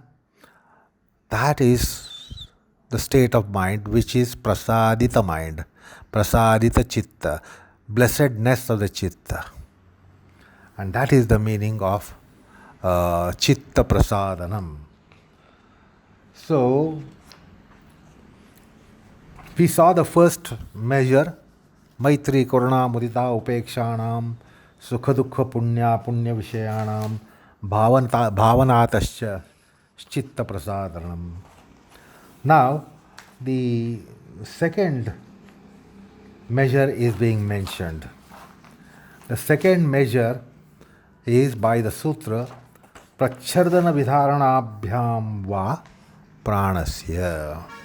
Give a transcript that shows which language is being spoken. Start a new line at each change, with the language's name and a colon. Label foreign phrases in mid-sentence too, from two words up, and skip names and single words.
English: That is the state of mind which is prasadita mind,
Sanskrit: prasadita chitta,
English: blessedness of the chitta. And that is the meaning of
Sanskrit: chitta prasadanam.
English: So we saw the first measure,
Sanskrit: maitri karuna mudita upekshanam sukha dukha punya vishayanam bhavanatascha chitta prasadanam.
English: Now the second measure is being mentioned. The second measure is by the sutra
Sanskrit: Pracchardanavidha va pranasya.